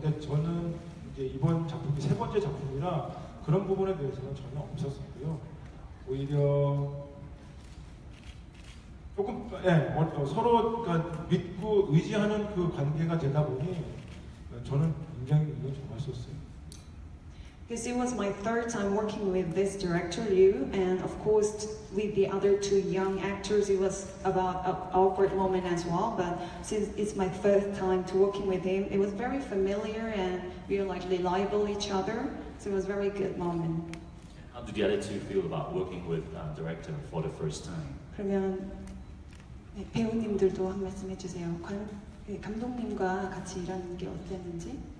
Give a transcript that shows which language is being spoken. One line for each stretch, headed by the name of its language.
Korean: 근데 저는 이제 이번 작품이 세 번째 작품이라 그런 부분에 대해서는 전혀 없었었고요. 오히려 조금 서로 그러니까 믿고 의지하는 그 관계가 되다 보니 저는 굉장히 이거 정말 썼어요.
English: Because it was my third time working with this director Liu, and of course with the other two young actors it was about an awkward moment as well, but since it's my first time to working with him, it was very familiar and we were like reliable each other, so it was a very good moment. How did the other two feel about working with director for the first time?
Korean: 그러면 네, 배우님들도 한 말씀 해주세요. 감독님과 같이 일하는 게 어땠는지?